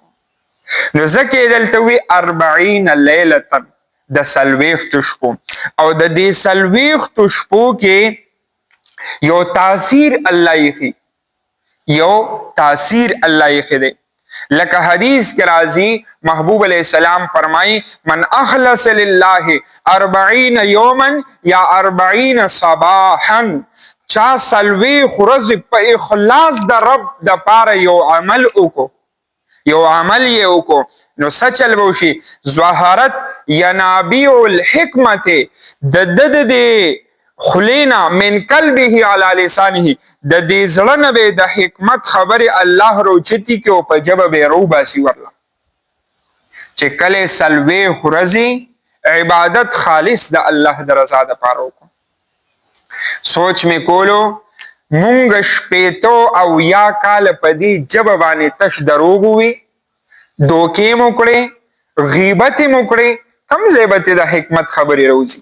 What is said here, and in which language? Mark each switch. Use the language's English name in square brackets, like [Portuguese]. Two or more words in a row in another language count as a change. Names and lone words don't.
[Pashto] نو ځکه یې دلته وي 40 لیلة، د څلوېښتو شپو. او د دې څلوېښتو شپو کې یو تاثیر الله ایښي، یو تاثیر الله ایښی دی. لکه حدیث کې راځي، محبوب [Arabic] علیہ السلام [Pashto] فرمایي [Arabic] من اخلص لله 40 یوما یا 40 صباحا، [Pashto] چا 40 ورځې په اخلاص د رب د پاره یو عمل وکړو، یو عمل یې وکړو، نو څه چل به وشي؟ [Arabic] ظهرت ینابیع الحکمت، د د خلینا من قلبه علی لسانه، [Pashto] د دې زړه نه به د حکمت خبرې الله روچتي کې او په ژبه به یې روباسي ورله. چې کله 40 ورځې عبادت خالص د الله د رضا دپاره وکړو. سوچ مې کولو مونږ شپېتو او یا کاله په دې ژبه باندې تش دروغ ووي، دوکې مو کړې، غیبت مو کړې، کوم ځای به د حکمت خبرې روځي؟